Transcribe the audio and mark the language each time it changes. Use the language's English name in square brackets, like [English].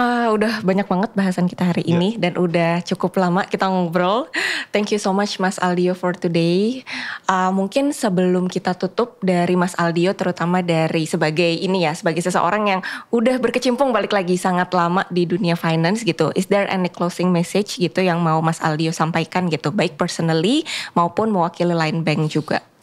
[Indonesian] Udah banyak banget bahasan kita hari ini dan udah cukup lama kita ngobrol. [English] Thank you so much Mas Aldio for today. [Indonesian] Mungkin sebelum kita tutup dari Mas Aldio, terutama dari sebagai seseorang yang udah berkecimpung balik lagi sangat lama di dunia finance gitu. [English] Is there any closing message [Indonesian] gitu yang mau Mas Aldio sampaikan gitu, baik personally maupun mewakili Line Bank juga?